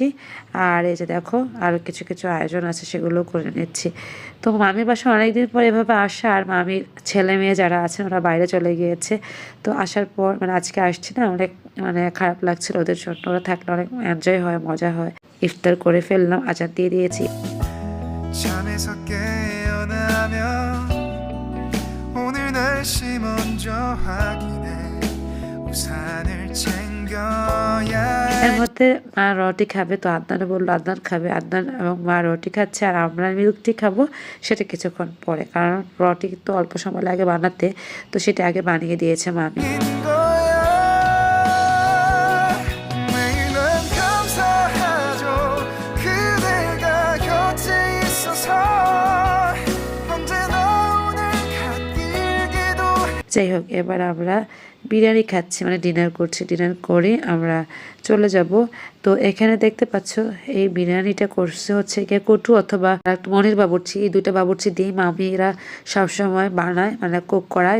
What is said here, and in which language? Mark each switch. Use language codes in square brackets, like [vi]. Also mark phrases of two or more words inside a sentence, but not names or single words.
[bn] আর এই যে দেখো আরও কিছু কিছু আয়োজন আছে, সেগুলো করে নিচ্ছি। তো মামির বাসা অনেকদিন পর এভাবে আসা, আর মামির ছেলে মেয়ে যারা আছেন ওরা বাইরে চলে গিয়েছে, তো আসার পর মানে আজকে আসছি না, অনেক মানে খারাপ লাগছিল ওদের জন্য, ওরা থাকলে অনেক এনজয় হয়, মজা হয়। ইফতার করে ফেললাম, আজান দিয়ে দিয়েছি। [ko] 잠에서 깨어나면 오늘 날씨 먼저 확인해 우산을 챙겨야 [bn] এর মধ্যে মা রুটি খাবে, তো আদনানে বললো আদনান খাবে, আদনান এবং মা রুটি খাচ্ছে, আর আমরা [en] milk tea [bn] খাবো, সেটা কিছুক্ষণ পরে, কারণ রুটি তো অল্প সময় লাগে বানাতে, তো সেটা আগে বানিয়ে দিয়েছে মামি। [ko] 인 거야 매일 난 감사하죠 그대가 곁에 있어서 언제나 오늘 갓길게도 [bn] যাই হোক, এবার আমরা বিরিয়ানি খাচ্ছি, মানে ডিনার করছি। ডিনার করে আমরা চলে যাব। তো এখানে দেখতে পাচ্ছ এই বিরিয়ানিটা করছে হচ্ছে গিয়ে কটু অথবা মনির বাবুর্চি, এই দুইটা বাবুর্চি দিয়ে মামিরা সবসময় বানায়, মানে কুক করায়।